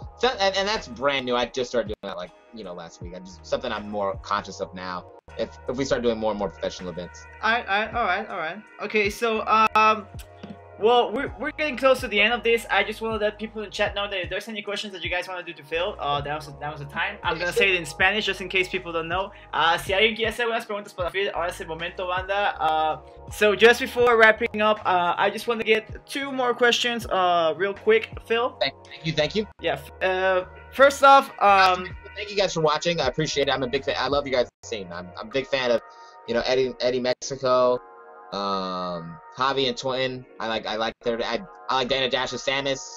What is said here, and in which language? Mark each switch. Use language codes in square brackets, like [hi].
[en] So, and that's brand new. I just started doing that like last week. Something I'm more conscious of now. If we start doing more and more professional events. All right. Okay, so well, we're getting close to the end of this. I just want to let people in chat know that if there's any questions that you guys want to do to Phil, that was the time. I'm gonna say it in Spanish just in case people don't know. [es] Si alguien quiere hacer unas preguntas para Phil, ahora es el momento, banda. [en] So just before wrapping up, I just want to get 2 more questions, real quick, Phil. Thank you. Yeah. First off, thank you guys for watching. I appreciate it. I'm a big fan. I love you guys' scene. I'm a big fan of, Eddie Mexico. Javi and Twin, I like Dana Dash and Samus.